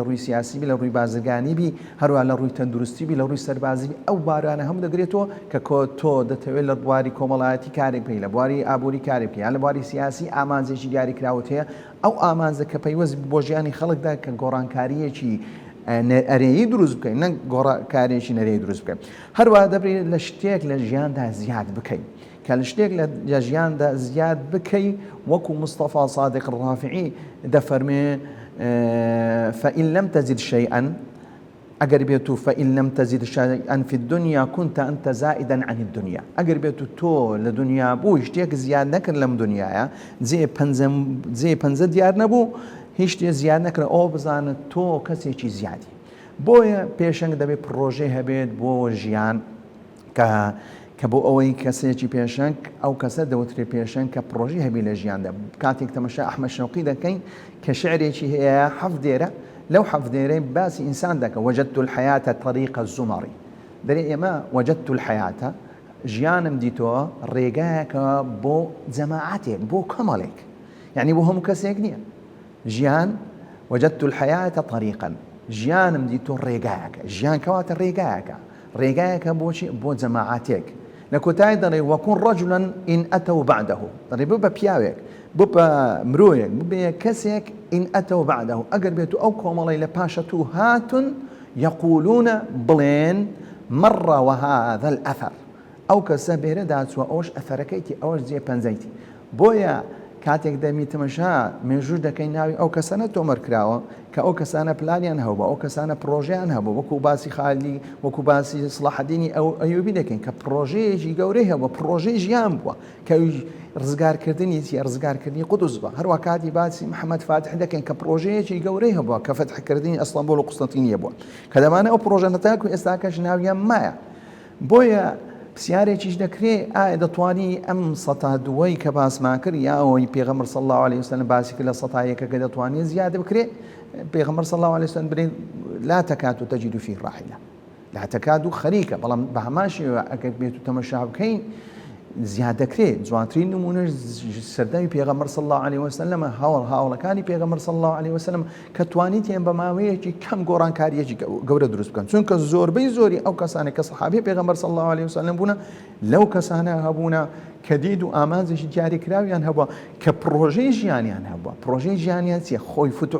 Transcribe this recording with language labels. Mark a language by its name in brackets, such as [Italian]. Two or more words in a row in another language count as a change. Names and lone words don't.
[Central Kurdish] ڕووی سیاسی بی لە ڕووی بازرگانی بی هەروە لە ڕووی تەندروستی بی لە ڕووی سەربازی بی ئەو بارانە هەموو دەگرێتەوە کە تۆ دەتەوێت لە بواری کۆمەڵایەتی کارێک بکەی لە بواری ئابووری کارێک بکەی یان لە بواری سیاسی ئامانجێکی دیاریکراوت هەیە ئەو ئامانجە کە پەیوەست بۆ ژیانی خەڵکدا کە گۆڕانکاریەکی ئەرێیی دروست بکەین نەک گۆڕانکاریەکی نەرێی دروست بکەین هەروە دەبێت لە شتێک لە ژیاندا زیاد بکەین کە لە شتێک لە ژیاندا زیاد بکەی وەکو مستەفا صادق ڕافعی دەفەرمێ [Arabic] فإن لم تزد شيئا [Central Kurdish] ئەگەر بێت و [Arabic] فإن لم تزد شيئا في الدنيا كنت أنت زائدا عن الدنيا [Central Kurdish] ئەگەر بێت و تۆ لە دنیا بوو شتێک زیاد نەکرد لەم دنیاە جێ پەنجە دیار نەبوو هیچ شتێ زیاد نەکرد ئەو بزانت تۆ کەسێکی زیادی بۆیە پێشەنگ دەبێت پرۆژەی هەبێت بۆ ژیان کە بۆ ئەوەی کەسێکی پێشەنگ ئەو کەسە دەوترێ پێشەنگ کە پرۆژی هەبی لە ژیاندا کاتێک تەمەشا ئەحمەد شەوقی دەکەین کە شعرێکی هەیە حەفت دێرە لەو حەفت دێرەی باسی ئینسان دەکە [Arabic] وجدت الحياة طريق الزمر [Central Kurdish] دەرێ ئێمە [Arabic] وجدت الحياة [Central Kurdish] ژیانم دیتەوە ڕێگایەکە بۆ جەماعەتێک بۆ کۆمەڵێک یعنی بۆ هەموو کەسێک نییە ژیان [Arabic] وجدت الحياة طريقا [Central Kurdish] ژیانم دیتۆ ڕێگایەکە ژیان کەواتە ڕێگایەکە بۆچی بۆ جەماعەتێک لە کۆتایی دەڵێ [Arabic] وەکون ڕەجولا ئین ئەتەو بەعدەه [Central Kurdish] دەڵێ ببە پیاوێک ببە مرۆیەک ببێ کەسێک [Arabic] ئین ئەتەو بەعدەه [Central Kurdish] ئەگەر بێت ئەو کۆمەڵی لە پاشە تو هاتون یەقولونە بڵێن مەڕ [Arabic] وهذا الأثر [Central Kurdish] ئەو کەسە بێرە داچووە ئەوش ئەثەرەکەیتی ئەوەش جێ پەنجەیتی بۆیە کاتێک دەمی تەمەشا مێژوور دەکەی ناوی ئەو کەسانە تۆمەر کراوە کە ئەو کەسانە پلانیان هەبوو ئەو کەسانە پرۆژیان هەبوو وەکو باسی خالی وەکو باسی سڵاحەدینی ئەو ئەیوبی دەکەین کە پرۆژەیەکی گەورەی هەبووە پرۆژەی ژیان بووە کە ڕزگارکردنی ڕزگارکردنی قودوس بە هەروە کاتی باسی محەممەد فاتح دەکەین کە پرۆژەیەکی گەورەی هەبووە کە فەتحکردنی ئەستەمبول و قوستەنتینیە بووە کە دەمانە ئەو پرۆژە نەتاکو ئێستاکەش ناویان مایە بۆیە پرسیارێکیش دەکرێت ئایا دەتوانی ئەم سەتا دووەی کە باسمان کرد یا ئەوەی پێغەمبەر [Arabic] صلی الله علیه وسلم [Central Kurdish] باسی کرد لە سەتایەکە دەتوانێت زیاد بکرێت پێغەمبەر [Arabic] صلی الله علیه وسلم [Central Kurdish] برێن [Arabic] لا تكاد تجد فيه راحلة لا تكاد [Central Kurdish] خەریکە بەڵام بە هەمان شێوە ئەگەر بێت و تەمەشا بکەین زیاد دەکرێت جوانترین نمونەش سەردەمی پێغەمبەر [Arabic] صلی الله علیه وسلم [Central Kurdish] هاوڵەکانی پێغەمبەر [Arabic] صلی الله علیه وسلم [Central Kurdish] کە توانیتیان بە ماوەیەکی کەم گۆڕانکاریەکی گەورە دروست بکەن چونکە زۆربەی زۆری ئەو کەسانێک کە سەحابەی پێغەمبەر [Arabic] صلی الله علیه وسلم [Central Kurdish] بوون لەو کەسانە هەبوونە کە دید و ئامانجێکی دیاریکراویان هەبووە کە پرۆژەی ژیانیان هەبووە پرۆژەی ژیانیان چیە خۆی